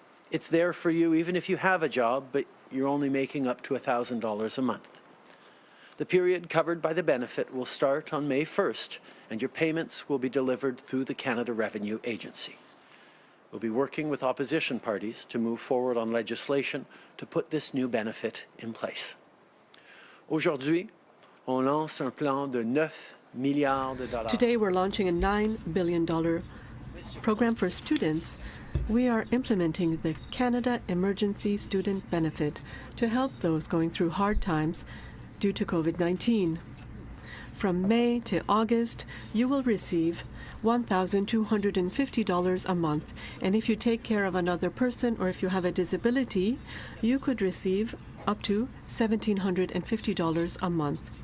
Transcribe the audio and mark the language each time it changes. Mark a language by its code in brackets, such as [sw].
[en] It's there for you even if you have a job, but you're only making up to $1,000 a month. The period covered by the benefit will start on May 1st, and your payments will be delivered through the Canada Revenue Agency. We'll be working with opposition parties to move forward on legislation to put this new benefit in place. [fr] Aujourd'hui, on lance un plan de 9 milliards de dollars. [en] Today we're launching a $9 billion program for students. We are implementing the Canada Emergency Student Benefit to help those going through hard times due to COVID-19. From May to August, you will receive $1,250 a month, and if you take care of another person or if you have a disability, you could receive up to $1,750 a month.